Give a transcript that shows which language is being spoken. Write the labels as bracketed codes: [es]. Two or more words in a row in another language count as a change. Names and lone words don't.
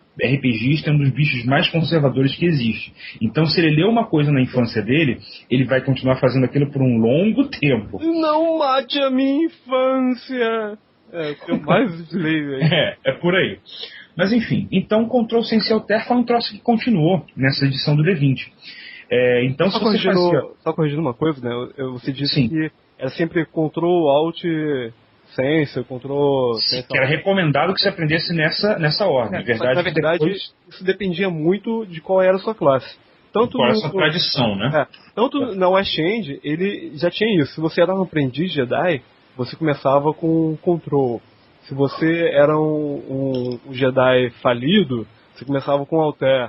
[pt] RPGista é um dos bichos mais conservadores que existe. Então, se ele leu uma coisa na infância dele, ele vai continuar fazendo aquilo por um longo tempo. Não mate a minha infância! O que eu mais leio aí. É por aí. Mas enfim, então Control, Sense e Alter foi um troço que continuou nessa edição do D20. Então, só corrigindo uma coisa, né? Você disse Sim. que era sempre Control, Alt, Sense, Control... Sense, que era recomendado que se aprendesse nessa ordem. Na verdade, isso dependia muito de qual era a sua classe. Qual era a sua tradição, né? Tanto na West End, ele já tinha isso. Se você era um aprendiz Jedi, você começava com Control. Se você era um Jedi falido, você começava com Alter.